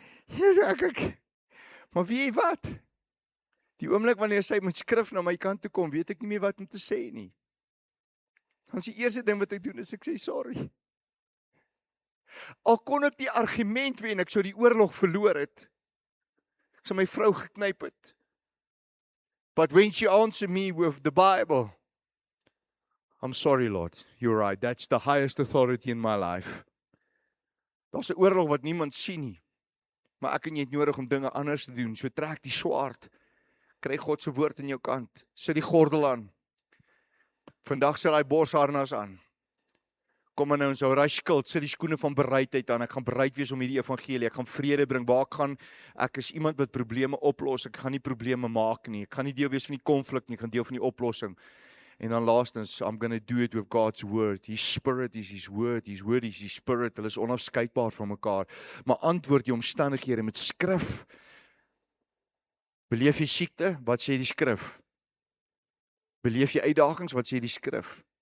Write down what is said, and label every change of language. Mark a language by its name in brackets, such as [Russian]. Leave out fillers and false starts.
[Afrikaans] Jesus, maar weet jy wat? Die oomblik wanneer sy met skrif na my kant toe kom, weet ek nie meer wat om te sê nie. Dan is die eerste ding wat ek doen, is ek sê sorry. Al kon ek die argument wen, ek sou die oorlog verloor het. Ek sou my vrou geknyp het. [English] But when she answered me with the Bible, I'm sorry Lord, you're right, that's the highest authority in my life. [Afrikaans] Daar's 'n oorlog wat niemand sien nie. Maar ek en jy het nodig om dinge anders te doen, so trek die swaard. Kry God se woord in jou kant. Sit die gordel aan. Vandag sit daai borsharnas aan. Kom nou ons hou daai skild, sit die skoene van bereidheid aan. Ek gaan bereid wees om hierdie evangelie. Ek gaan vrede bring. Waar ek is iemand wat probleme oplos. Ek gaan nie probleme maak nie. Ek gaan nie deel wees van die konflik nie. Ek gaan deel van die oplossing. [English] En dan laastens, I'm going to do it with God's word. His spirit is his word. [Afrikaans] His word is his spirit. Hulle is onafskeidbaar van mekaar. Maar antwoord die omstandighede met skrif. Beleef jy siekte? Wat sê die skrif? Beleef jy uitdagings? Wat sê die skrif?